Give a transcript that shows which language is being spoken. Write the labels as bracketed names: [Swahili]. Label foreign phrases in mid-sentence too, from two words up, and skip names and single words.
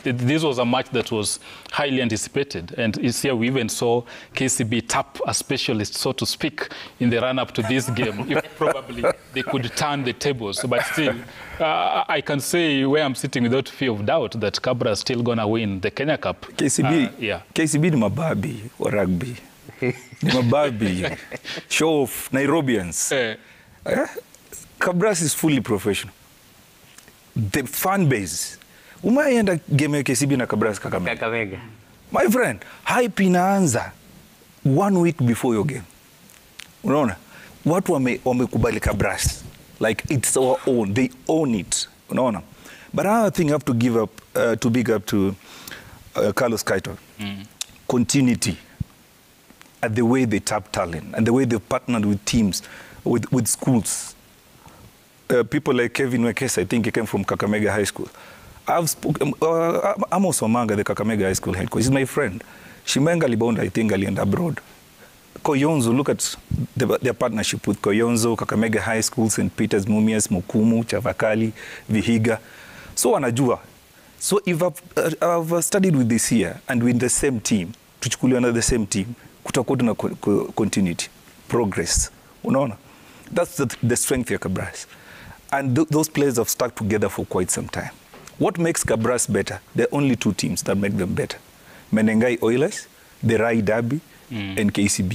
[English] This was a match that was highly anticipated, and it's here we even saw KCB tap a specialist, so to speak, in the run-up to this game. If probably they could turn the tables, but still, I can say where I'm sitting without fear of doubt that Cabra is still going to win the Kenya Cup. [Swahili] KCB, KCB ni mababi wa rugby. Ni mababi. [English] Show of Nairobians. Cabras is fully professional. The fan base. [Swahili] Umaenda game ya KCB na Cabras Kakamega. [English] My friend, hype inaanza 1 week before your game. [Swahili] Unaona? Watu wamekubali Cabras. [English] Like it's our own. They own it. Unaona? But another thing I have to give up, to big up to Carlos Kaito. Continuity. At the way they tap talent and the way they partnered with teams, with schools. People like Kevin Wekesa, I think he came from Kakamega High School. I've spoken, Amos Omanga, the Kakamega High School head coach, he's my friend. Shimenga Libonda, I think, alienda abroad. Koyonzo, look at their partnership with Koyonzo, Kakamega High School, St. Peter's, Mumias, Mukumu, Chavakali, Vihiga. [Swahili] So wanajua. [English] So if I've studied with this here and with the same team, tuchukuliana the same team, [Swahili] kutakuwa na continuity, progress. Unaona? [English] That's the strength of Cabras. And those players have stuck together for quite some time. What makes Cabras better? There are only two teams that make them better. Menengai Oilers, the Rai Derby, and KCB.